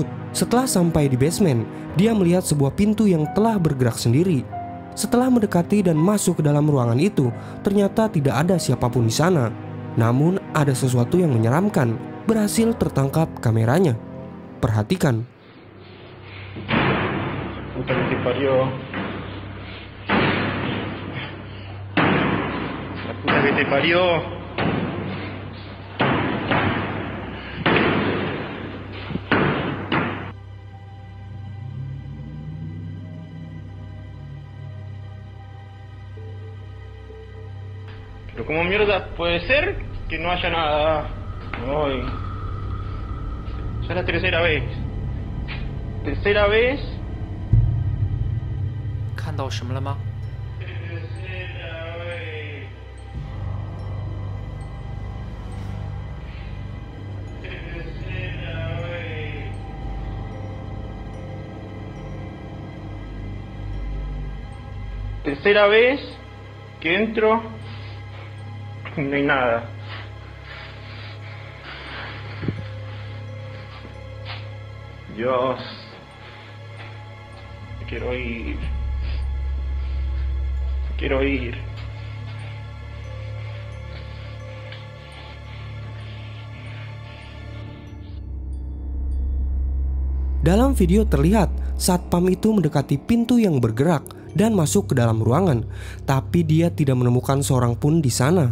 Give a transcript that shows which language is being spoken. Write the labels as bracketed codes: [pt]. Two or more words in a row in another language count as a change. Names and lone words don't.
[id] Setelah sampai di basement, dia melihat sebuah pintu yang telah bergerak sendiri. Setelah mendekati dan masuk ke dalam ruangan itu, ternyata tidak ada siapapun di sana. Namun ada sesuatu yang menyeramkan berhasil tertangkap kameranya. Perhatikan. [es] Puta que te parió. La puta que te parió. Pero ¿cómo mierda puede ser que no haya nada? Hoy. Ya es la tercera vez. Tercera vez. [zh] 看到什么了吗？ [es] Tercera vez. Tercera vez. Tercera vez que entro y no hay nada. Dios. Me quiero ir. Me quiero ir. [id] Dalam video terlihat satpam itu mendekati pintu yang bergerak dan masuk ke dalam ruangan, tapi dia tidak menemukan seorang pun di sana.